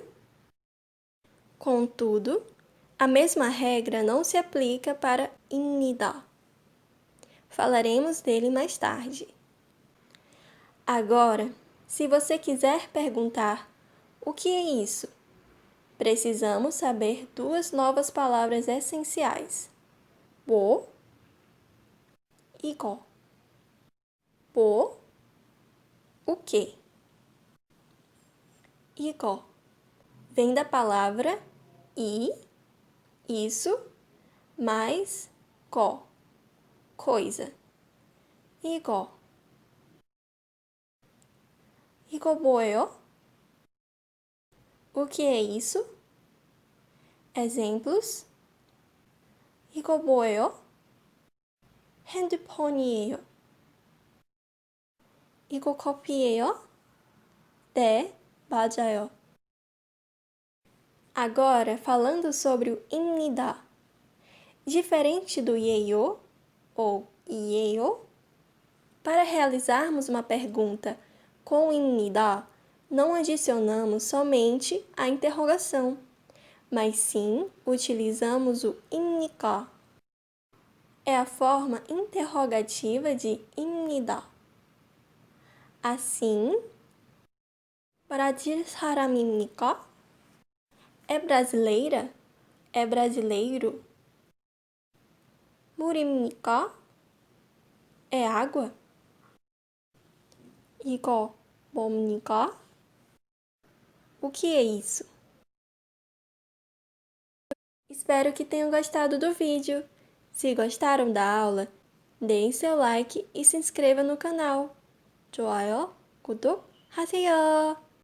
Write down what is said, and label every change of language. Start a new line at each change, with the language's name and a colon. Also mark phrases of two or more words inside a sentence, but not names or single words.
Portuguese: Contudo, a mesma regra não se aplica para 입니다. Falaremos dele mais tarde. Agora, se você quiser perguntar o que é isso, precisamos saber duas novas palavras essenciais.
Korean: 뭐, 이거. 뭐,
Portuguese: o que? 이거 vem da palavra isso, mais coisa.
Korean: 이거. 이거 뭐예요?
Portuguese: O que é isso? Exemplos.
Korean: 이거 뭐예요? 핸드폰이에요. 이거 커피예요? 네, 맞아요.
Portuguese: Agora, falando sobre o 입니다. Diferente do 예요 ou 이에요, para realizarmos uma pergunta com 입니다, não adicionamos somente a interrogação, mas sim utilizamos o 입니까. É a forma interrogativa de 입니다.
Korean: Assim, 브라질 사람입니까?
Portuguese: É brasileira? É brasileiro? 물입니까? É água?
Korean: 이거 뭡니까?
Portuguese: O que é isso? Espero que tenham gostado do vídeo. Se gostaram da aula, deem seu like e se inscreva no canal.
Korean: 좋아요, 구독하세요.